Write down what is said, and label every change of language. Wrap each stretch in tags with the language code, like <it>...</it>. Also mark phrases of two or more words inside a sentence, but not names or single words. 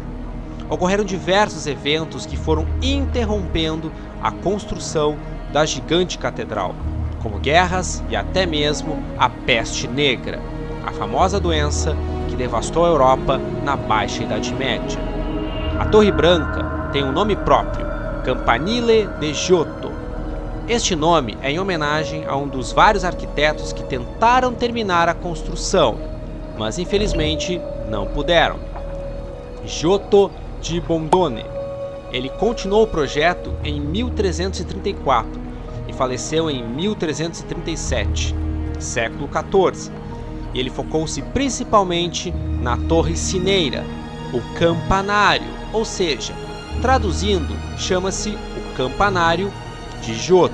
<pt>Ocorreram diversos eventos que foram interrompendo a construção da gigante catedral, como guerras e até mesmo a peste negra, a famosa doença que devastou a Europa na Baixa Idade Média. A Torre Branca tem um nome próprio, Campanile de Giotto. Este nome é em homenagem a um dos vários arquitetos que tentaram terminar a construção, mas infelizmente não puderam. Giotto di Bondone. Ele continuou o projeto em 1334 e faleceu em 1337, século XIV. E ele focou-se principalmente na torre cineira, o campanário, ou seja, traduzindo, chama-se o campanário de Giotto.</pt>